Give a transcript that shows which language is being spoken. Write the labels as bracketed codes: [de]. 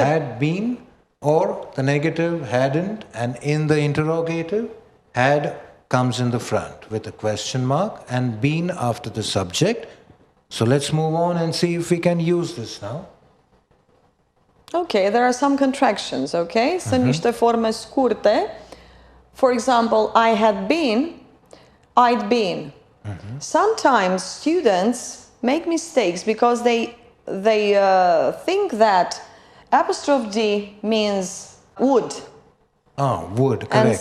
[en] Had been, or the negative hadn't, and in the interrogative, had comes in the front with a question mark and been after the subject. So let's move on and see if we can use this now. Okay, there are some contractions, okay? [ro] Sunt niște forme scurte. [en] For example, I had been, I'd been. Sometimes students make mistakes because they think that apostrophe D means would. Ah, would, And correct.